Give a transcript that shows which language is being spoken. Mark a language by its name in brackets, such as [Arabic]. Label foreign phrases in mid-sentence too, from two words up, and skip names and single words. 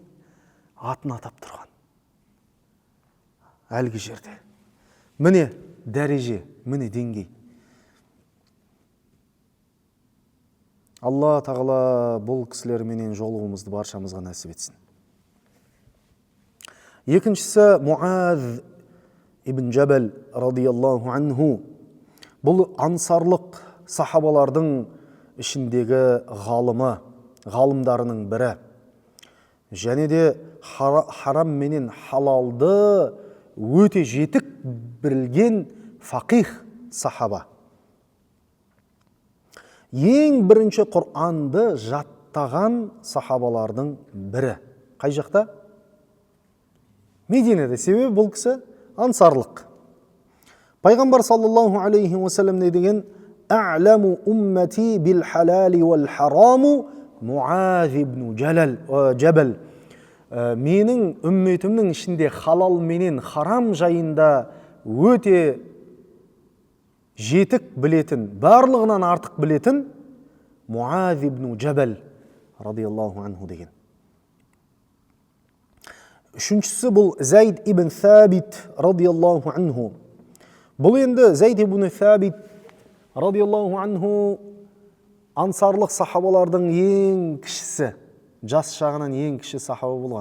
[Kazakh] Атын атап тұрған. Әлгі жерде. Міне дәреже, міне деңгей. Алла тағала бұл кісілерменен жолығымызды баршамызға нәсіп етсін. Екіншісі Муаз ибн Джабал [Arabic] رضي الله عنه. [Kazakh] Бұл ансарлық сахабалардың ішіндегі ғалымдарының бірі. Және де харам менен халалды өте жетік білген фақих сахаба. Ең бірінші Құр'анды жаттаған сахабалардың бірі. Қай жақта? Мединеде. Себебі бұл кісі ансарлық. Пайғамбар [Arabic] صلى الله عليه وسلم [Kazakh] не деген? [Arabic] أعلم أمتي بالحلال والحرام معاذ بن جبل. [Kazakh] Менің үмметімнің ішінде халал менен харам жайында өте жетік білетін, барлығынан артық білетін Муаз ибн Джабал [Arabic] رضي الله عنه [Kazakh] деген. Үшіншісі бұл Зайд ибн Сабит [Arabic] رضي الله عنه. [Kazakh] Бұл енді Зайд ибн Сабит [Arabic] رضي الله عنه [Kazakh] ансарлық сахабалардың ең кішісі, жас жағынан ең кіші сахаба болған.